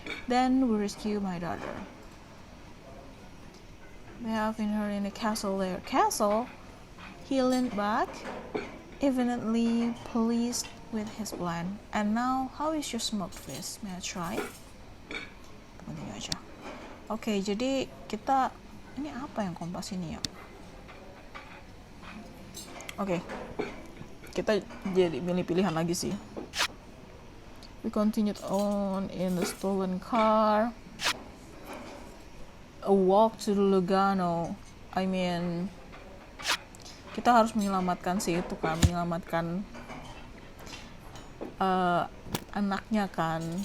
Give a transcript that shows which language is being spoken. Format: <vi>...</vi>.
<en>Then we rescue my daughter. They have been her in the castle there. Castle? He leaned back, evidently pleased with his plan. And now, how is your smoked fish? May I try? Continue aja.</en> <id>Oke, jadi kita ini apa yang kompas ini ya? Oke, kita jadi milih pilihan lagi sih.</id> <en>We continued on in the stolen car. A walk to Lugano.</en> <id>I mean, kita harus menyelamatkan sih itu kan, menyelamatkan anaknya kan.</id>